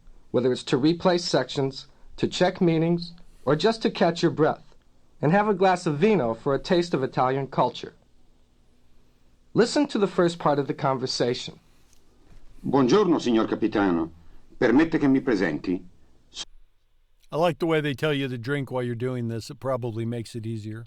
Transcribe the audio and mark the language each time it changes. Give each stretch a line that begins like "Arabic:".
English: Whether it's to replace sections, to check meanings, or just to catch your breath, and have a glass of vino for a taste of Italian culture. Listen to the first part of the conversation.
Italian: Buongiorno, signor capitano. Permette che mi presenti.
English: I like the way they tell you to drink while you're doing this. It probably makes it easier.